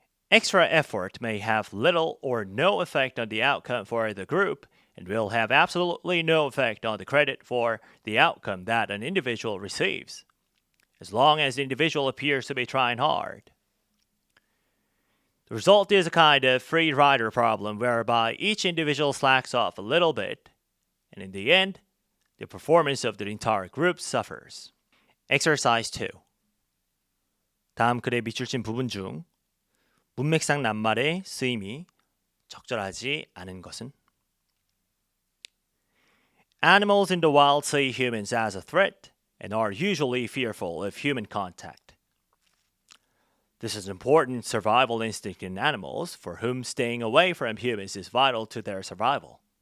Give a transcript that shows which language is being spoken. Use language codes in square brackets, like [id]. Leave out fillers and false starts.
[en] Extra effort may have little or no effect on the outcome for the group and will have absolutely no effect on the credit for the outcome that an individual receives, as long as the individual appears to be trying hard. The result is a kind of free rider problem whereby each individual slacks off a little bit, and in the end, the performance of the entire group suffers. Exercise 2. [ko] 다음 글에 밑줄친 부분 중 문맥상 낱말의 쓰임이 적절하지 않은 것은? [en] Animals in the wild see humans as a threat and are usually fearful of human contact. This is an important survival instinct in animals for whom staying away from humans is vital to their survival.